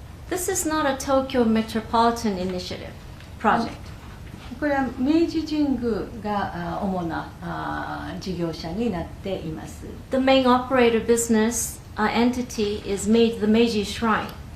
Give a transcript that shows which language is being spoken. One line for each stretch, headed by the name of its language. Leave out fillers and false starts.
English: This is not a Tokyo Metropolitan Initiative project.
Japanese: これは明治神宮が主な事業者になっています。
English: The main operator business entity is the Meiji Shrine.